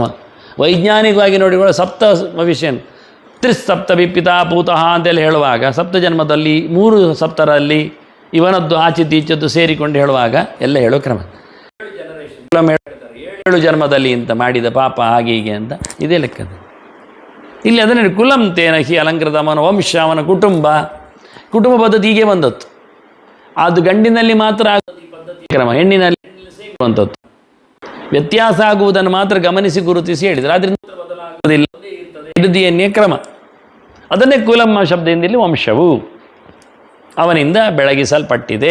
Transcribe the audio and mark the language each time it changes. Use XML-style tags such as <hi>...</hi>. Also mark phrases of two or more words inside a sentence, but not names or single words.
<kn>ವೈಜ್ಞಾನಿಕವಾಗಿ ನೋಡಿಕೊಳ್ಳೋ ಸಪ್ತ ವಿಷಯ</kn> <sa>ತ್ರಿಸಪ್ತ ವಿಪಿತಾ ಪೂತಃ</sa> <kn>ಅಂತೇಳಿ ಹೇಳುವಾಗ, ಸಪ್ತ ಜನ್ಮದಲ್ಲಿ 3 ಸಪ್ತರಲ್ಲಿ ಇವನದ್ದು ಆಚಿದ್ದು ಈಚದ್ದು ಸೇರಿಕೊಂಡು ಹೇಳುವಾಗ ಎಲ್ಲ ಹೇಳೋ ಕ್ರಮ. 7 ಜನ್ಮದಲ್ಲಿ ಅಂತ ಮಾಡಿದ ಪಾಪ ಹಾಗೆ ಹೀಗೆ ಅಂತ ಇದೇ ಲೆಕ್ಕದ. ಇಲ್ಲಿ ಅದನ್ನು</kn> <sa>ಕುಲಂ ತೇನ ಹಿ ಅಲಂಕೃತ,</sa> <kn>ಅವನ ವಂಶ, ಅವನ ಕುಟುಂಬ ಕುಟುಂಬ ಪದ್ಧತಿ ಹೀಗೆ ಬಂದದ್ದು. ಅದು ಗಂಡಿನಲ್ಲಿ ಮಾತ್ರ ಆಗುವುದು ಈ ಪದ್ಧತಿ ಕ್ರಮ, ಹೆಣ್ಣಿನಲ್ಲಿ ಸೇರುವಂಥದ್ದು. ವ್ಯತ್ಯಾಸ ಆಗುವುದನ್ನು ಮಾತ್ರ ಗಮನಿಸಿ ಗುರುತಿಸಿ ಹೇಳಿದರೆ ಅದರಿಂದ ಬದಲಾಗುವುದಿಲ್ಲ, ಇದು DNA ಕ್ರಮ. ಅದನ್ನೇ ಕುಲಮ್ಮ ಶಬ್ದದಿಂದಲೇ ವಂಶವು ಅವನಿಂದ ಬೆಳಗಿಸಲ್ಪಟ್ಟಿದೆ.</kn>